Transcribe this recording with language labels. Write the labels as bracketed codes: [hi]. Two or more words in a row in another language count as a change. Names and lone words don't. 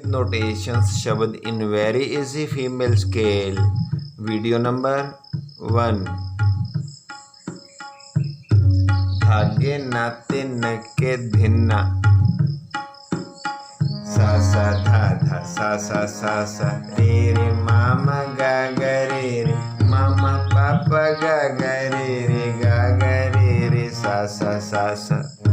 [en] notations शब्द in very easy female scale. Video number 1. धागे नाते नके धिन्ना सा सा धा धा सा सा रे रे मामा गा गा रे मामा पापा गा गा रे गा गा रे सा सा